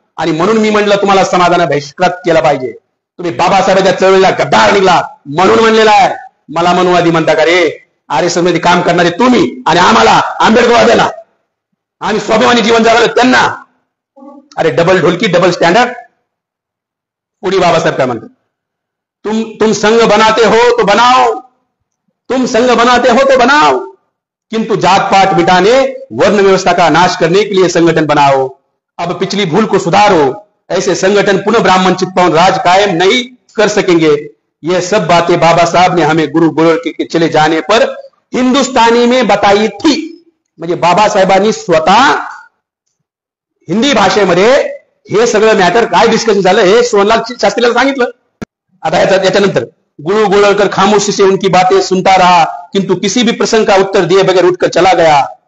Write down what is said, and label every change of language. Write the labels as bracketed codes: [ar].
[mr] आणि म्हणून मी म्हणलं तुम्हाला समाजानं बहिष्कृत केला पाहिजे. तुम्ही बाबासाहेबांच्या चळवळीला गद्दार निघला म्हणून म्हणलेला आहे. मला मनुवादी म्हणता का रे? आरएसएस मध्ये काम करणारे तुम्ही आणि आम्हाला आंबेडकरवाद्याला आम्ही स्वाभिमानी जीवन जगलं त्यांना. अरे डबल ढोलकी, डबल स्टँडर्ड. पुढे बाबासाहेब काय म्हणतात? [hi] तुम संघ बनाते हो तो बनाओ, तुम संघ बनाते हो तो बनाओ, किंतु जात पात मिटाने वर्ण व्यवस्था का नाश करने के लिए संगठन बनाओ. अब पिछली भूल को सुधारो, ऐसे संगठन पुनः ब्राह्मण चितपावन राज कायम नहीं कर सकेंगे. ये सब बातें बाबा साहब ने हमें गुरु गोरख के चले जाने पर हिंदुस्तानी में बताई थी. [mr] म्हणजे बाबासाहेबांनी स्वतः हिंदी भाषेमध्ये हे सगळं मॅटर काय डिस्कशन झालं हे सोनलाल शास्त्रीला सांगितलं. आता याच्यानंतर [hi] गुरु गोरखकर खामोशी से उनकी बातें सुनता रहा, किंतु किसी भी प्रसंग का उत्तर दिए बगैर उठकर चला गया.